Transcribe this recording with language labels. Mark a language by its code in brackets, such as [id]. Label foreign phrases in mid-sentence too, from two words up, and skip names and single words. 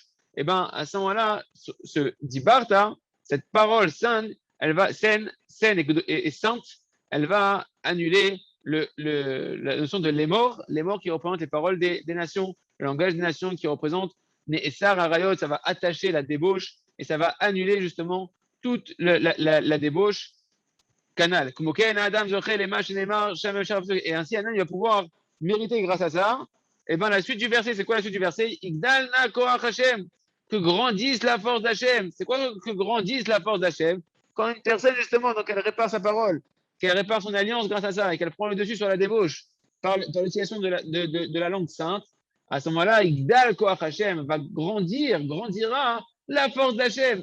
[fr] Et bien, à ce moment-là, ce Dibarta, cette parole sainte, elle va saine et sainte, elle va annuler la notion de les morts qui représentent les paroles des nations, le langage des nations qui représente [he] נאסר עריות, [fr] ça va attacher la débauche et ça va annuler justement toute la débauche canal. Et ainsi, Anan il va pouvoir mériter grâce à ça. Et bien, la suite du verset, c'est quoi la suite du verset? [he] יגדל נא כח השם. [fr] Que grandisse la force d'Hachem. C'est quoi que grandisse la force d'Hachem? Quand une personne, justement, donc elle répare sa parole, qu'elle répare son alliance grâce à ça, et qu'elle prend le dessus sur la débauche par l'utilisation de la langue sainte, à ce moment-là, [he] יגדל כח השם [fr] va grandira la force d'Hachem.